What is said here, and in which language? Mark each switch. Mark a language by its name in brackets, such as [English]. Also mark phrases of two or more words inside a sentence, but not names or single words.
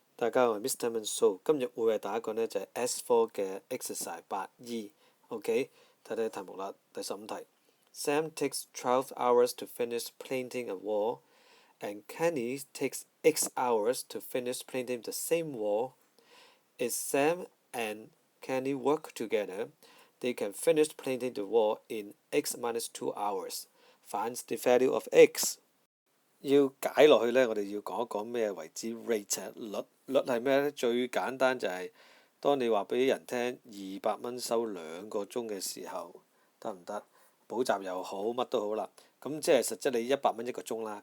[Cantonese] 大家好，我係 Mr. Manso，今日會為大家講呢就係 S4 嘅 exercise 8E，OK，睇睇題目啦，第15 題。 [English] Sam takes 12 hours to finish painting a wall, and Kenny takes X hours to finish painting the same wall. If Sam and Kenny work together, they can finish painting the wall in X minus 2 hours. Find the value of X。 [Cantonese] 要解落去呢，我哋要講一講咩為之 rate 率。率係咩呢？最簡單就係當你話俾人聽200蚊收2個鐘嘅時候，得唔得？補習又好，乜都好啦。咁即係實質你100蚊一個鐘啦。